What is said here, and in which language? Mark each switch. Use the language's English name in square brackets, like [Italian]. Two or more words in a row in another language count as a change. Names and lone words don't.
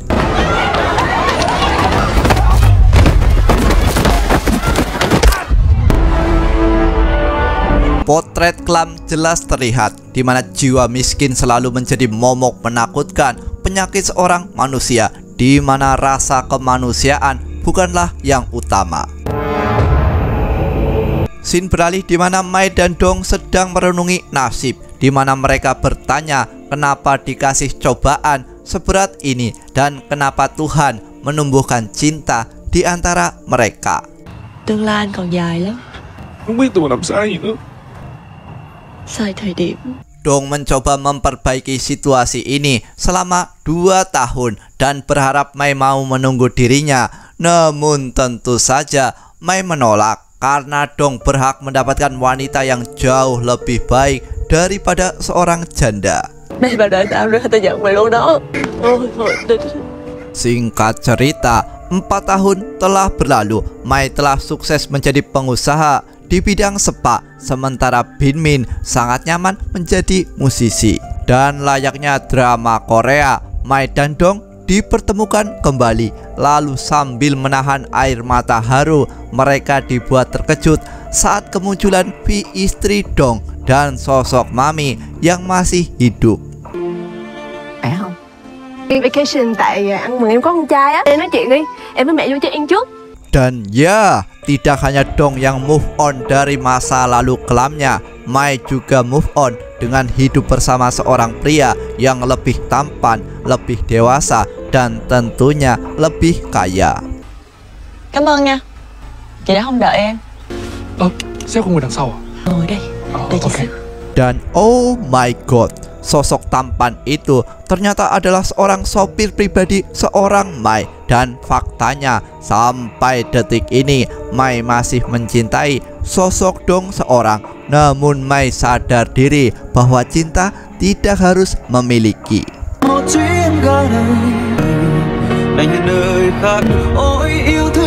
[Indonesian] Potret kelam jelas terlihat, di mana jiwa miskin selalu menjadi momok menakutkan penyakit seorang manusia, di mana rasa kemanusiaan bukanlah yang utama. Scene beralih di mana Mai dan Dong sedang merenungi nasib, di mana mereka bertanya kenapa dikasih cobaan seberat ini dan kenapa Tuhan menumbuhkan cinta di antara mereka. [Vietnamese] Tương lai anh còn dài lắm. Không biết tôi làm sai gì nữa. Sai thời điểm. [Indonesian] Dong mencoba memperbaiki situasi ini selama 2 tahun dan berharap Mai mau menunggu dirinya. Namun tentu saja Mai menolak karena Dong berhak mendapatkan wanita yang jauh lebih baik daripada seorang janda. [Vietnamese] Mày vào đợi tao nữa, tao giận mày luôn đó. [Indonesian] Singkat cerita, 4 tahun telah berlalu. Mai telah sukses menjadi pengusaha di bidang spa, sementara Bin Min sangat nyaman menjadi musisi. Dan layaknya drama Korea, Mai dan Dong dipertemukan kembali. Lalu sambil menahan air mata haru, mereka dibuat terkejut saat kemunculan istri Dong dan sosok Mami yang masih hidup. [Vietnamese] Phải không? Đi vacation tại ăn mừng em có con trai á. Em nói chuyện đi, em với mẹ vô chơi ăn trước. [Indonesian] Dan ya, tidak hanya Dong yang [English] move on [Indonesian] dari masa lalu kelamnya, Mai juga [English] move on [Indonesian] dengan hidup bersama seorang pria yang lebih tampan, lebih dewasa, dan tentunya lebih kaya. [Vietnamese] Cảm ơn nha. Chị đã không đợi em. Sếp không ngồi đằng sau à? Ngồi đây. Để chị xếp. [Indonesian] Dan [English] oh my god, [Indonesian] sosok tampan itu ternyata adalah seorang sopir pribadi seorang Mai. Dan faktanya sampai detik ini Mai masih mencintai sosok Dong seorang. Namun Mai sadar diri bahwa cinta tidak harus memiliki. [Vietnamese] Một chuyến ga này, nơi khác ôi yêu